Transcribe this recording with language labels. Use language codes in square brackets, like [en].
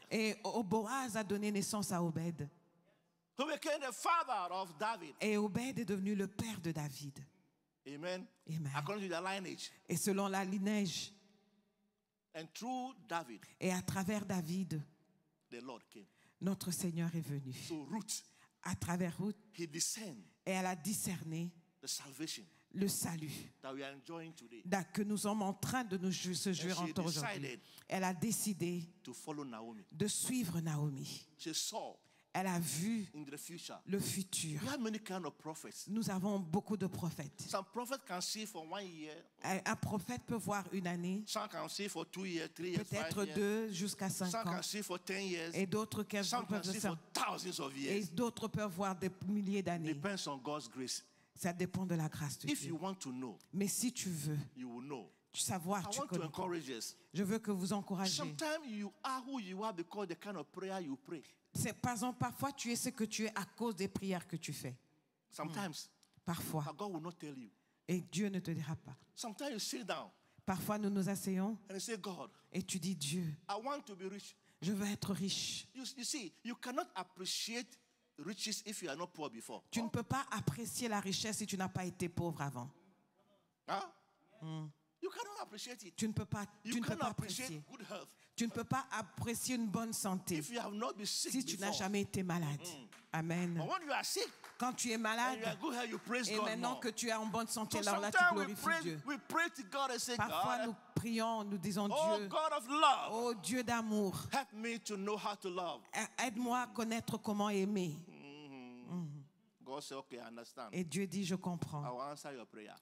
[fr] Et Boaz a donné naissance à Obed. [en] who became the father of David. [fr] Et Obed est devenu le père de David. [en] Amen. [fr] Amen. [en] According to their lineage. [fr] Et selon la lignage, [en] And through David, [fr] et à travers David, [en] the Lord came. [fr] notre Seigneur est venu. [en] So Ruth, [fr] À travers Ruth, [en] he discerned [fr] et elle a discerné [en] the salvation [fr] le salut [en] that we are enjoying today [fr] que nous sommes en train de nous se jouir [en] she [fr] encore aujourd'hui. [en] decided [fr] Elle a décidé [en] to follow Naomi. [fr] de suivre Naomi. [en] She saw [fr] Elle a vu [en] in the future. [fr] le futur. [en] We have many kind of prophets. [fr] Nous avons beaucoup de prophètes. [en] Some prophets can see for 1 year. [fr] Un prophète peut voir une année, [en] Some can see for 2 years, 3 years, 5 [fr] peut-être [en] years. [fr] 2 jusqu'à 5 [en] Some [fr] ans. [en] can see for 10 years. [fr] Et d'autres [en] Some can see for [fr] peuvent [en] thousands of [fr] et [en] years. [fr] d'autres peuvent voir des milliers d'années. [en] Depends on God's grace. [fr] Ça dépend de la grâce de [en] If you [fr] Dieu. [en] want to know, [fr] Mais si tu veux [en] you will know. [fr] savoir, [en] I [fr] tu [en] want to [fr] connais. [en] encourage us. [fr] Je veux que vous encouragez. [en] Sometimes you are who you are because the kind of prayer you pray. [fr] Parfois, tu es ce que tu es à cause des prières que tu fais. [en] Sometimes, [fr] Parfois. [en] but God will not tell you. [fr] Et Dieu ne te dira pas. [en] Sometimes you sit down [fr] Parfois, nous nous asseyons [en] and you say, God, [fr] et tu dis, Dieu, [en] I want to be rich. [fr] je veux être riche. [en] You see, you cannot appreciate riches if you are not poor before. [fr] Tu ne peux pas apprécier la richesse si tu n'as pas été pauvre avant. Huh? [en] You cannot appreciate it. [fr] Tu ne peux pas, [en] You [fr] tu ne peux [en] cannot [fr] pas [en] appreciate [fr] apprécier. [en] good health [fr] Tu ne peux pas apprécier une bonne santé [en] if you have not been sick [fr] si tu n'as [en] before. [fr] jamais été malade. Amen. [en] But when you are sick [fr] Quand tu es [en] and you [fr] malade [en] are good health, you praise [fr] et [en] God [fr] maintenant [en] more. [fr] que tu es en bonne santé, [en] So [fr] alors là tu [en] sometimes [fr] glorifies Dieu. [en] we pray to God and say, [fr] Parfois [en] God, [fr] nous prions, nous disons [en] oh [fr] Dieu, [en] God of love, [fr] oh Dieu d'amour, [en] help me to know how to love. [fr] aide-moi à connaître comment aimer. [en] God said, okay, I understand. [fr] Et Dieu dit, je [en] I [fr] comprends. [en] will answer your prayer.